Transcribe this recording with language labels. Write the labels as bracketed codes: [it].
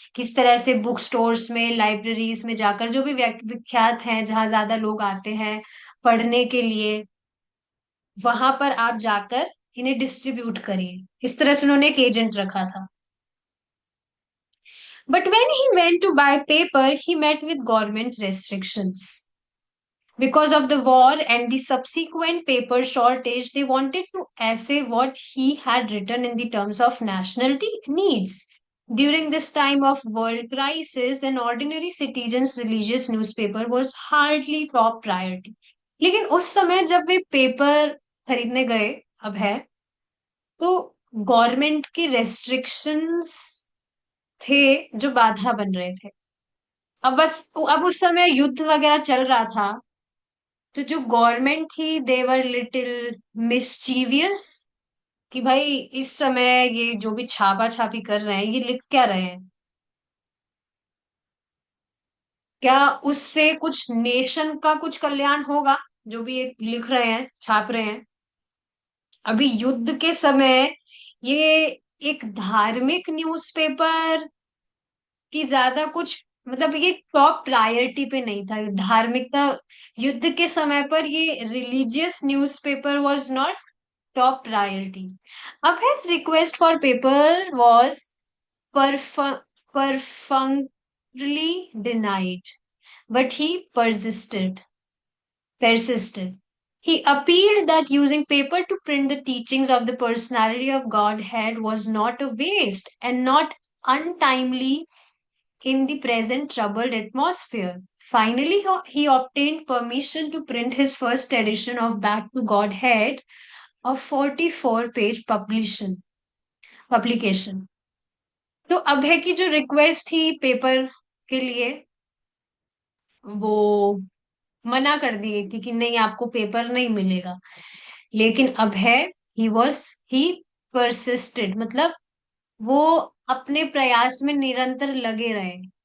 [hi] किस तरह से बुक स्टोर्स में, लाइब्रेरीज में जाकर, जो भी विख्यात हैं, जहां ज्यादा लोग आते हैं पढ़ने के लिए, वहां पर आप जाकर इन्हें डिस्ट्रीब्यूट करिए। इस तरह से उन्होंने एक एजेंट रखा था। [en] But when he went to buy paper he met with government restrictions. Because of the war and the subsequent paper shortage, they wanted to essay what he had written in the terms of nationality needs. During this time of world crisis, an ordinary citizen's religious newspaper was hardly top priority. [hi] लेकिन उस समय जब वे paper खरीदने गए, अब है, तो government के रेस्ट्रिक्शंस थे जो बाधा बन रहे थे। अब बस, अब उस समय युद्ध वगैरह चल रहा था, तो जो गवर्नमेंट थी [en] they were little mischievous, [hi] कि भाई इस समय ये जो भी छापा छापी कर रहे हैं, ये लिख क्या रहे हैं, क्या उससे कुछ नेशन का कुछ कल्याण होगा, जो भी ये लिख रहे हैं, छाप रहे हैं। अभी युद्ध के समय ये एक धार्मिक न्यूज़पेपर की ज्यादा कुछ, मतलब ये टॉप प्रायोरिटी पे नहीं था धार्मिकता। युद्ध के समय पर ये religious newspaper [en] Was not top priority. Abhay's request for paper was perfunctorily denied, but he persisted. He appealed that using paper to print the teachings of the personality of Godhead was not a waste and not untimely in the present troubled atmosphere. Finally, he obtained permission to print his first edition of Back to Godhead, a 44-page publication. [hi] तो अभय की जो request थी paper के लिए, वो मना कर दी गई थी कि नहीं, आपको पेपर नहीं मिलेगा। लेकिन अभय, [en] he was he persisted, [hi] मतलब वो अपने प्रयास में निरंतर लगे रहे।